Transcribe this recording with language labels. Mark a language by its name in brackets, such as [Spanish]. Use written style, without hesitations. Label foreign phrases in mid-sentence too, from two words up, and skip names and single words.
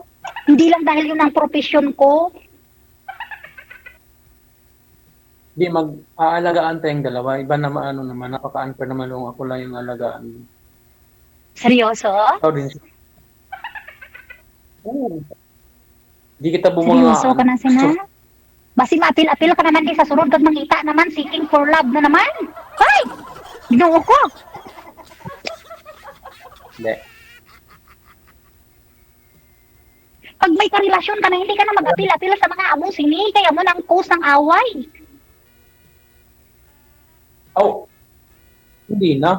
[Filipino] Hindi lang dahil yun ang profesyon ko. Hindi, mag-aalagaan tayong dalawa. Iba naman, ano naman, napaka-unfair naman kung ako lang yung alagaan. Seryoso? Ikaw din. Oo. Hindi kita bumanga. Seryoso ka na, [Hiligaynon] Sina? Basi maapil-apil ka naman din sa sunod kag mangita naman, [English] seeking for love [Filipino] na naman. Ay! [Hiligaynon] Ginoo ko! [Filipino] Hindi. Pag may karelasyon ka na, hindi ka na mag-apil-apil sa mga among sini, kaya mo nang cause ng away. Oh, hindi na.